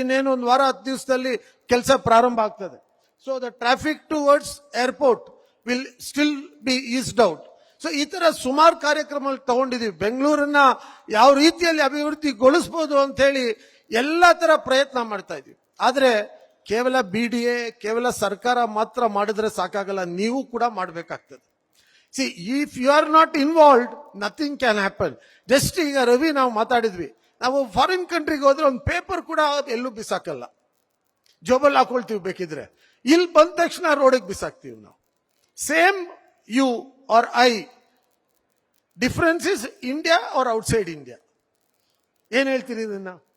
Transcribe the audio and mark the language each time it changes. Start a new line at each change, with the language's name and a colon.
Kannada: ಇನ್ನೇನು ಒಂದು ವಾರ 10 ದಿವಸದಲ್ಲಿ ಕೆಲಸ ಪ್ರಾರಂಭ ಆಗ್ತದೆ.
English: So the traffic towards airport will still be eased out.
Kannada: So ಈ ತರ ಸುಮಾರು ಕಾರ್ಯಕ್ರಮ ತಗೊಂಡಿದೀವಿ. ಬೆಂಗಳೂರನ್ನ ಯಾವ ರೀತಿಯಲ್ಲಿ ಅಭಿವೃದ್ಧಿಗೊಳಿಸಬಹುದು ಅಂತ ಹೇಳಿ ಎಲ್ಲಾ ತರ ಪ್ರಯತ್ನ ಮಾಡ್ತಾ ಇದೀವಿ. ಆದ್ರೆ ಕೇವಲ BDA, ಕೇವಲ ಸರ್ಕಾರ ಮಾತ್ರ ಮಾಡಿದ್ರೆ ಸಾಕಾಗಲ್ಲ, ನೀವು ಕೂಡ ಮಾಡಬೇಕಾಗ್ತದೆ.
English: See, if you are not involved, nothing can happen.
Kannada: Just ಈಗ ರವಿ ನಾವು ಮಾತಾಡಿದ್ವಿ, ನಾವು ಫಾರಿನ್ ಕಂಟ್ರಿಗೆ ಹೋದ್ರೆ ಒಂದು ಪೇಪರ್ ಕೂಡ ಎಲ್ಲೂ ಬಿಸಾಕಲ್ಲ, ಜೋಬಲ್ಲಿ ಹಾಕೊಳ್ತೀವಿ ಬೇಕಿದ್ರೆ. ಇಲ್ಲಿ ಬಂದ ತಕ್ಷಣ ರೋಡಿಗೆ ಬಿಸಾಕ್ತೀವಿ ನಾವು.
English: Same you or I, difference is India or outside India.
Kannada: ಏನ್ ಹೇಳ್ತೀರಿ ಇದನ್ನ?